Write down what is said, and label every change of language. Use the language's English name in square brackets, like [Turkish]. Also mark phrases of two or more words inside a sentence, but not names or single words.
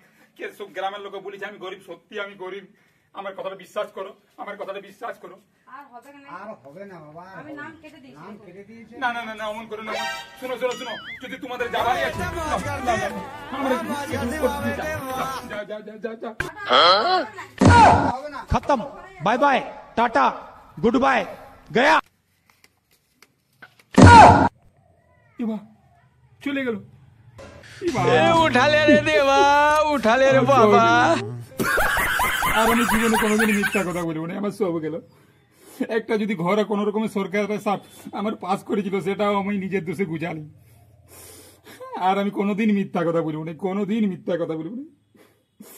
[Bangla] কে সব গ্রামের লোক বলেছে আমি গরিব, সত্যি আমি গরিব। আমার কথাটা বিশ্বাস করো, আমার কথাটা বিশ্বাস করো। আর হবে না, আর হবে না বাবা, আমি নাম কেটে দিয়েছি। নাম কেটে দিয়েছে। না না না না অমন করো না। শুনো শুনো শুনো, যদি তোমাদের যাবারই আছে যাও যাও যাও যাও। হবে না। [Hindi] खत्म [English] bye bye tata good bye [Hindi] गया [Bangla] চলে গেল। [Hindi] उठा ले रे देवा उठा ले रे बाबा [Bangla] আর আমি জীবনে কোনোদিন মিথ্যা কথা বলবো না, আমার সব গেল। একটা যদি ঘরে কোন রকমের সরকারের আমার পাস করেছিল, সেটাও আমি নিজের দোষে বুঝালি। আর আমি কোনোদিন মিথ্যা কথা বলবো না, কোনোদিন মিথ্যা কথা বলবো না।